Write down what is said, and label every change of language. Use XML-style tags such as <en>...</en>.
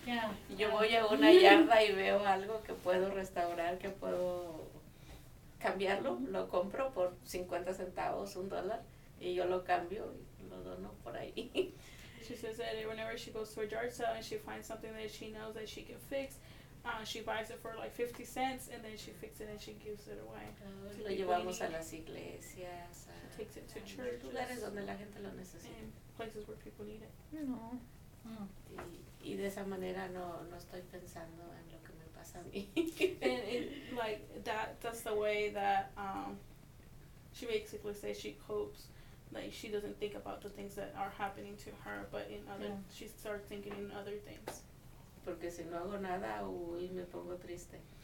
<en>Yeah.</en> <es>Yo voy a una yarda y veo algo que puedo restaurar, que puedo cambiarlo, lo compro por 50 centavos, $1, y yo lo cambio y lo dono por ahí.</es> <en>She says that whenever she goes to a yard sale and she finds something that she knows that she can fix, she buys it for like 50 cents, and then she fixes it and she gives it away.</en> <es>Lo llevamos a las iglesias,</es> <en>Takes it to a churches</en> <es>lugares donde la gente lo necesita.</es> <en>and places where people need it. Mm.</en> <es>Y de esa manera no estoy pensando en lo que me pasa a mí.</es> <en>And it, like that's the way that she basically says she copes. Like she doesn't think about the things that are happening to her, but in other, Yeah. she starts thinking in other things.</en> <es>Porque si no hago nada, uy, me pongo triste.</es>